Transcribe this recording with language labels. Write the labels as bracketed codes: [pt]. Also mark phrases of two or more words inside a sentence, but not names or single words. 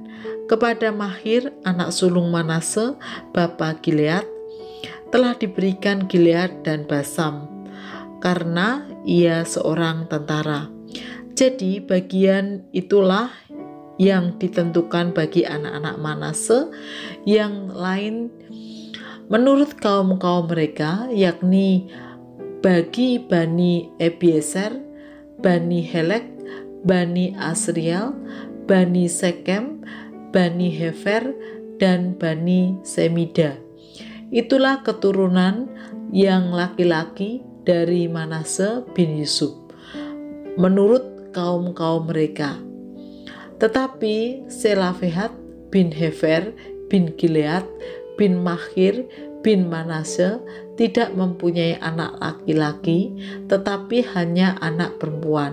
[id] Kepada Mahir anak sulung Manase bapa Gilead telah diberikan Gilead dan Basam, karena ia seorang tentara. Jadi bagian itulah yang ditentukan bagi anak-anak Manase yang lain menurut kaum mereka, yakni bagi Bani Ebieser, Bani Helek, Bani Asriel, Bani Sekem, Bani Hefer, dan Bani Semida. Itulah keturunan yang laki-laki dari Manase bin Yusuf menurut kaum mereka. Tetapi Selafehat bin Hefer bin Gilead bin Mahir bin Manase tidak mempunyai anak laki-laki, tetapi hanya anak perempuan.